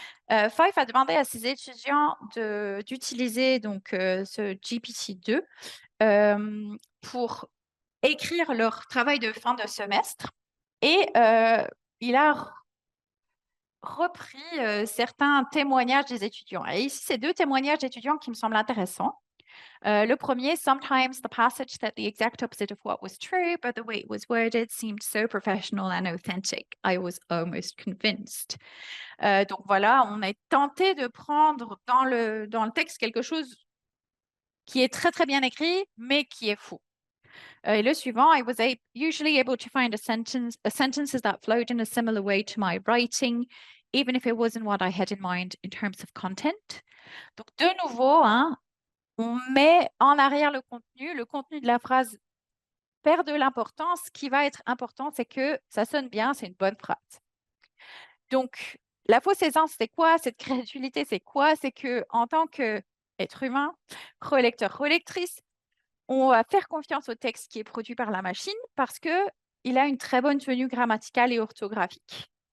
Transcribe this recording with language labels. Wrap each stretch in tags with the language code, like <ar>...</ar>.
<fr>Fife a demandé à ses étudiants d'utiliser donc ce GPT-2 pour écrire leur travail de fin de semestre. Et il a repris certains témoignages des étudiants. Et ici, c'est 2 témoignages d'étudiants qui me semblent intéressants. Le premier,</fr> <en>sometimes the passage said the exact opposite of what was true, but the way it was worded seemed so professional and authentic. I was almost convinced.</en> <fr>Donc voilà, on est tenté de prendre dans le texte quelque chose qui est très très bien écrit, mais qui est faux. Et le suivant,</fr> <en>I was usually able to find sentences that flowed in a similar way to my writing, even if it wasn't what I had in mind in terms of content.</en> <fr>Donc de nouveau, hein, on met en arrière le contenu de la phrase perd de l'importance. Ce qui va être important, c'est que ça sonne bien, c'est une bonne phrase. Donc, la fausse aisance, c'est quoi? Cette crédulité, c'est quoi? C'est que en tant qu'être humain, relecteur, relectrice, on va faire confiance au texte qui est produit par la machine parce qu'il a une très bonne tenue grammaticale et orthographique.</fr>